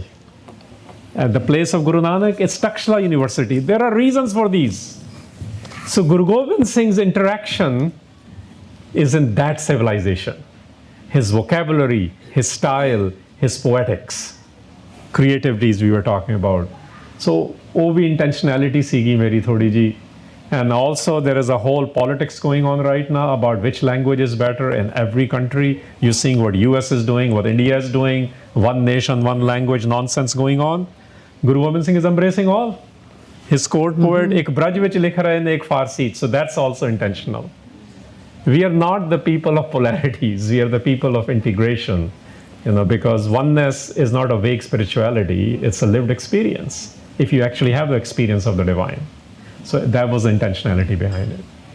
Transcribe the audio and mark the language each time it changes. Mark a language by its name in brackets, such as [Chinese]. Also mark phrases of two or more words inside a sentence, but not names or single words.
[English] At the place of Guru Nanak, it's Takshla University. There are reasons for these. So Guru Gobind Singh's interaction is in that civilization. His vocabulary, his style, his poetics, creativities we were talking about. So, [Punjabi] wo bhi intentionality sigi meri thodi ji. [English] And also there is a whole politics going on right now about which language is better in every country. You're seeing what US is doing, what India is doing, one nation, one language nonsense going on. Guru Gobind Singh is embracing all. His court poet, [Punjabi] ਇੱਕ ਬ੍ਰਜ ਵਿੱਚ ਲਿਖ ਰਹੇ ਹਨ, ਇੱਕ ਫ਼ਾਰਸੀ. [English] So that's also intentional. We are not the people of polarities. We are the people of integration. Because oneness is not a vague spirituality. It's a lived experience. If you actually have the experience of the divine. So that was the intentionality behind it.